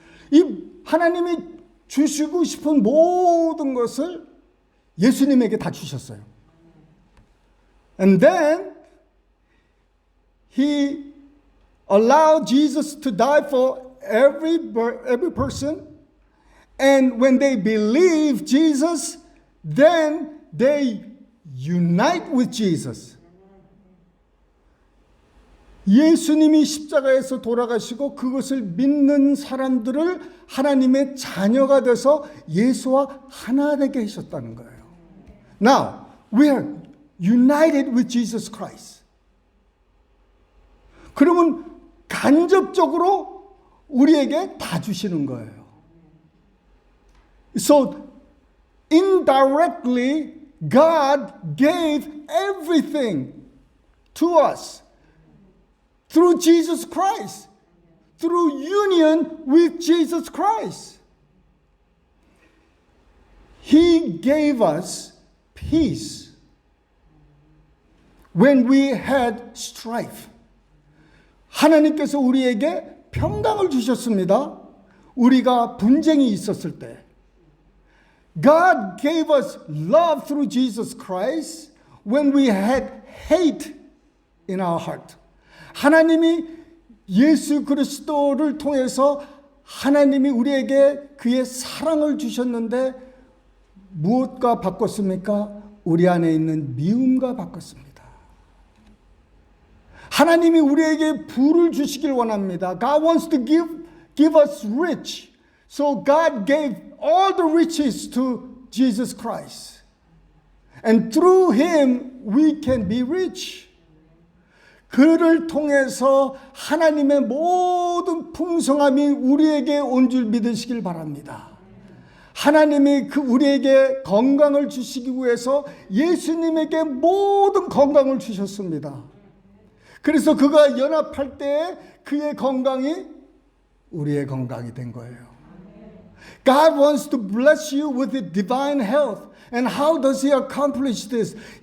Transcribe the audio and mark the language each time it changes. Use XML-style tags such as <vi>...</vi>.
<ko>이 하나님이 주시고 싶은 모든 것을 예수님에게 다 주셨어요.</ko> <en>And then He allowed Jesus to die for every person. And when they believe Jesus, then they unite with Jesus.</en> <ko>예수님이 십자가에서 돌아가시고 그것을 믿는 사람들을 하나님의 자녀가 돼서 예수와 하나 되게 하셨다는 거예요.</ko> <en>Now, we are united with Jesus Christ.</en> <ko>그러면 간접적으로 우리에게 다 주시는 거예요.</ko> <en>So, indirectly, God gave everything to us. Through Jesus Christ, through union with Jesus Christ. He gave us peace when we had strife.</en> <ko>하나님께서 우리에게 평강을 주셨습니다. 우리가 분쟁이 있었을 때.</ko> <en>God gave us love through Jesus Christ when we had hate in our heart.</en> <ko>하나님이 예수 그리스도를 통해서 하나님이 우리에게 그의 사랑을 주셨는데 무엇과 바꿨습니까? 우리 안에 있는 미움과 바꿨습니다. 하나님이 우리에게 부를 주시길 원합니다.</ko> <en>God wants to give us rich. So God gave all the riches to Jesus Christ. And through Him we can be rich.</en> <ko>그를 통해서 하나님의 모든 풍성함이 우리에게 온 줄 믿으시길 바랍니다. 하나님이 우리에게 건강을 주시기 위해서 예수님에게 모든 건강을 주셨습니다. 그래서 그가 연합할 때 그의 건강이 우리의 건강이 된 거예요.</ko> <en>God wants to bless you with the divine health. And how does He accomplish this?</en>